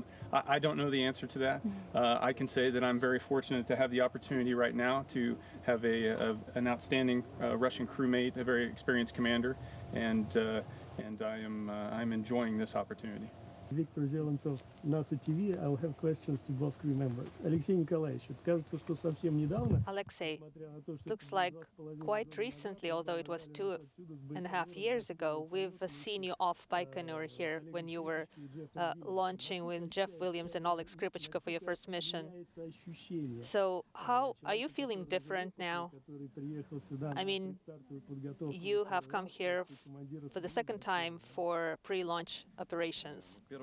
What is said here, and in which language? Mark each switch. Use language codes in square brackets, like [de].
[en] I don't know the answer to that. I can say that I'm very fortunate to have the opportunity right now to have an outstanding Russian crewmate, a very experienced commander, and I'm enjoying this opportunity. Виктор Зеленцов, NASA TV. I'll have questions to both crew members. [ru] Алексей Николаевич, кажется, что совсем недавно. [en] Alexei, looks like quite recently, although it was 2.5 years ago, we've seen you off Baikonur here when you were launching with Jeff Williams and Oleg Skripachka for your first mission. So how are you feeling different now? I mean, you have come here for the second time for pre-launch operations.